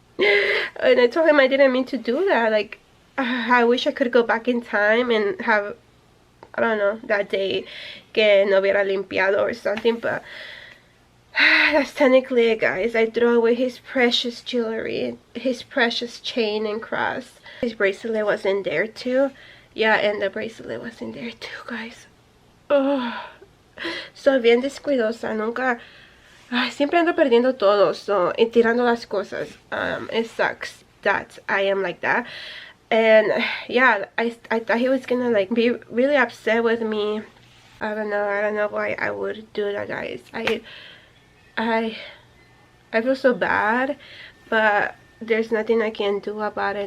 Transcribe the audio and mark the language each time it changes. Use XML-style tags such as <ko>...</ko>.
<en>And I told him I didn't mean to do that. Like, I wish I could go back in time and have, I don't know, that day</en> <es>que no hubiera limpiado</es> <en>or something. But that's technically it, guys. I threw away his precious jewelry, his precious chain and cross. His bracelet was in there too. Yeah, and the bracelet was in there too, guys.</en> <es>Oh, soy bien descuidosa, nunca. Siempre ando perdiendo todo, so, y tirando las cosas.</es> <en>It sucks that I am like that. And yeah, I thought he was gonna like be really upset with me. I don't know why I would do that, guys. I feel so bad, but there's nothing I can do about it.</en>